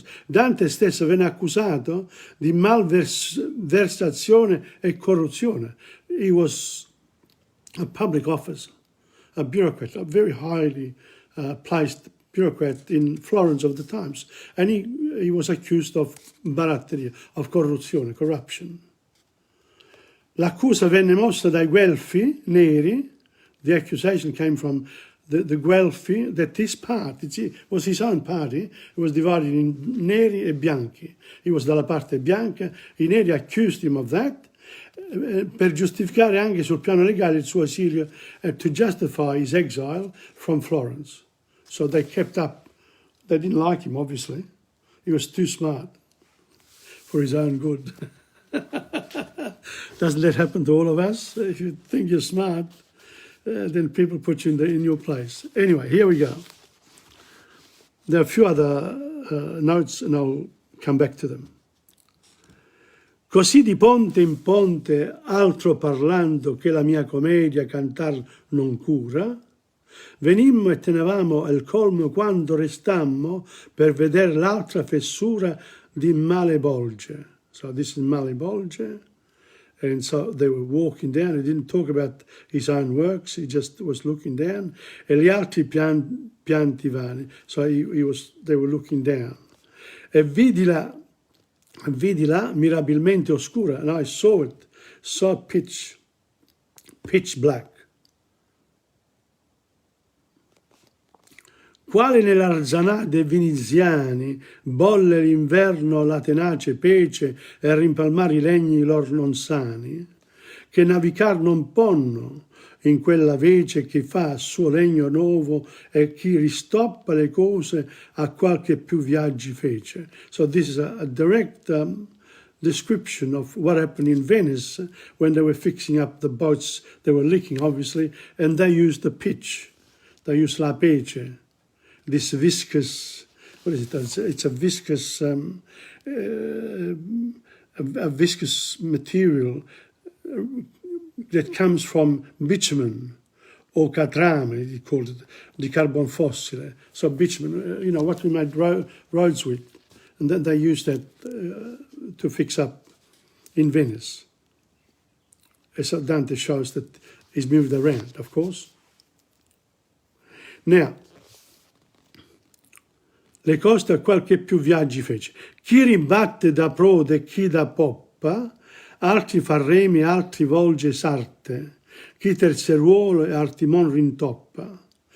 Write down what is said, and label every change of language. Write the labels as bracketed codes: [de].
[it] Dante stesso venne accusato di malversazione e corruzione. [en] He was a public officer. a bureaucrat, a very highly placed bureaucrat in Florence of the times. And he was accused of baratteria, of corruption. [it] L'accusa venne mossa dai Guelfi neri. [en] The accusation came from the Guelfi, that this party, it was his own party, it was divided in [it] neri e bianchi. [en] He was [it] dalla parte bianca, I neri [en] accused him of that, [it] per giustificare anche sul piano legale il suo esilio, [en] to justify his exile from Florence. So they kept up, they didn't like him obviously, he was too smart for his own good. Doesn't that happen to all of us? If you think you're smart, then people put you in your place. Anyway, here we go. There are a few other notes and I'll come back to them. [it] Così di ponte in ponte, altro parlando che la mia commedia cantar non cura, venimmo e tenevamo al colmo quando restammo per vedere l'altra fessura di male bolge. [en] So this is male bolge. And so they were walking down. He didn't talk about his own works. He just was looking down. [it] E gli altri pianti vani. [en] So they were looking down. [it] E vidi là mirabilmente oscura. [en] And I saw it, pitch black. [it] Quale nell'arzanate veneziani bolle l'inverno la tenace pece e rimpalmare i legni lor non sani, che navigar non ponno in quella vece che fa suo legno nuovo e chi ristoppa le cose a qualche più viaggi fece. [en] So this is a direct description of what happened in Venice when they were fixing up the boats. They were leaking, obviously, and they used the pitch. They used la pece. This viscous, what is it? It's a viscous, a viscous material that comes from bitumen or catrame, he called it, the carbon fossile. So bitumen, you know, what we made roads with. And then they used that to fix up in Venice. So Dante shows that he's moved around, of course. [it] Now, le coste a qualche più viaggi fece. Chi ribatte da prode e chi da poppa, altri fa remi, altri volge sarte, chi terzeruolo e artimon rintoppa.